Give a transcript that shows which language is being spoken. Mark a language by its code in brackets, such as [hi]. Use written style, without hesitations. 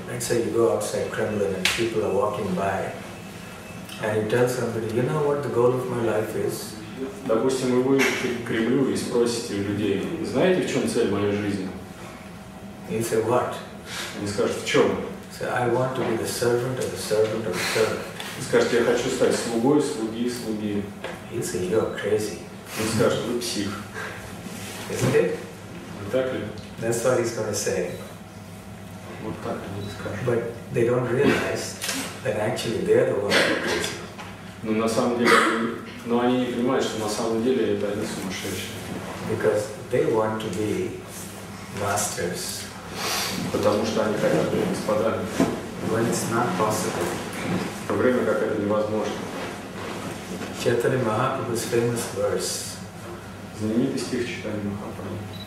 [en] Let's say you go outside Kremlin and people are walking by and you tell somebody, you know what the goal of my life is? [ru] Допустим, вы выйдете к Кремлю и спросите у людей, знаете, в чем цель моей жизни? [en] You say, what? [ru] Они скажут, в чем? [en] Say, I want to be the servant of the servant of the servant. [ru] Вы скажете, я хочу стать слугой, слуги. [en] You say, you're crazy. [ru] Он скажет, вы псих. [en] Isn't it? [ru] Не так ли? [en] That's what he's going to say. [ru] Вот так они скажут. [en] But they don't realize that actually they're the ones who are crazy. [ru] Но на самом деле, они не понимают, что на самом деле это они сумасшедшие. [en] Because they want to be masters. [ru] Потому что они хотят быть господами. [en] When it's not possible. [ru] В то время как это невозможно. [en] Chaitanya Mahaprabhu's famous verse. [ru] Знаменитый стих читания Махапрабху.